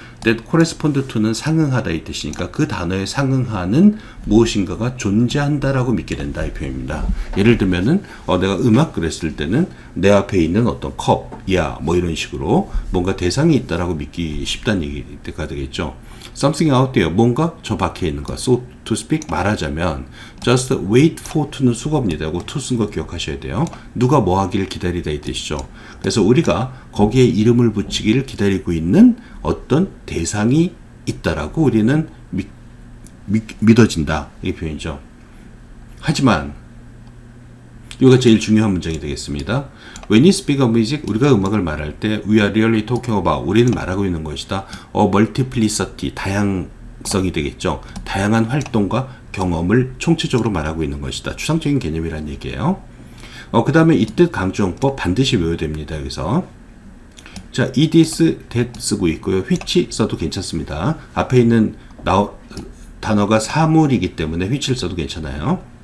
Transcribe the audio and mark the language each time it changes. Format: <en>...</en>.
<ko>that correspond to는 상응하다 이 뜻이니까 그 단어에 상응하는 무엇인가가 존재한다라고 믿게 된다, 이 표현입니다. 예를 들면은 내가 음악 그랬을 때는 내 앞에 있는 어떤 컵이야 뭐 이런 식으로 뭔가 대상이 있다라고 믿기 쉽다는 얘기가 되겠죠.</ko> <en>something out there,</en> <ko>뭔가 저 밖에 있는 거.</ko> <en>so to speak,</en> <ko>말하자면 just wait for to는 수거입니다. 이거 to 쓴 거 기억하셔야 돼요. 누가 뭐 하기를 기다리다 이 뜻이죠. 그래서 우리가 거기에 이름을 붙이기를 기다리고 있는 어떤 대상이 있다라고 우리는 믿어진다, 이 표현이죠. 하지만 이거가 제일 중요한 문장이 되겠습니다.</ko> <en>When you speak of music,</en> <ko>우리가 음악을 말할 때</ko> <en>we are really talking about,</en> <ko>우리는 말하고 있는 것이다. multiplicity, 다양성이 되겠죠. 다양한 활동과 경험을 총체적으로 말하고 있는 것이다. 추상적인 개념이란 얘기예요. 그 다음에 이 뜻 강조용법 반드시 외워야 됩니다. 여기서 자, this, that 쓰고 있고요. which 써도 괜찮습니다. 앞에 있는 단어가 사물이기 때문에 which를 써도 괜찮아요.</ko>